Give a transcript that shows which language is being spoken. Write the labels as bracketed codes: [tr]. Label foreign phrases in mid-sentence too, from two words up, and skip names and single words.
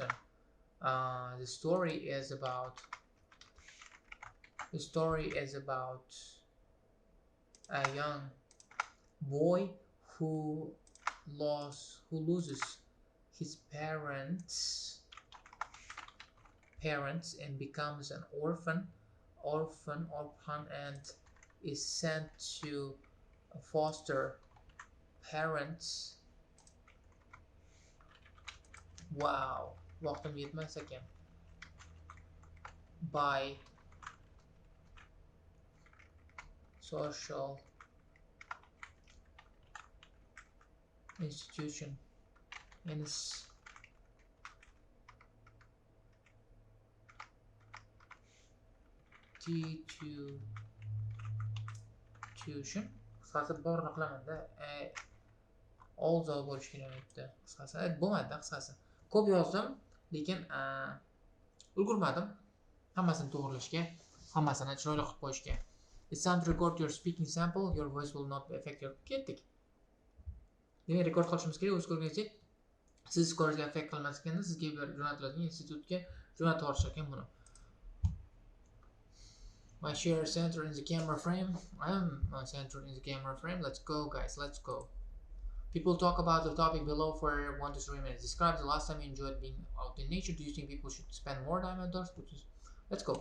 [en] The story is about a young boy who loses his parents and becomes an orphan and is sent to foster parents. [uz] Wow, vaqtim yetmas ekan. [en] By social institution institution. [uz] Qisqasi borliq qilamanda. Also bo'lish kerak edi. Qisqasi bo'lmadi qisqasi. ko'p yozdim, lekin ulgurmadim hammasini to'g'rilashga, hammasini chiroyli qilib qo'yishga. [en] It's time to record your speaking sample. Your voice will not be affected. [uz] Ketdik. Demak, rekord qilishimiz kerak. O'z ko'rganingizdek, siz skorga affect qilmasligini sizga jo'natiladigan institutga jo'natib yuborishar ekan buni. [en] My share center in the camera frame. I am centered in the camera frame. Let's go, guys. Let's go. People talk about the topic below for 1 to 3 minutes. Describe the last time you enjoyed being out in nature. Do you think people should spend more time outdoors? Let's go.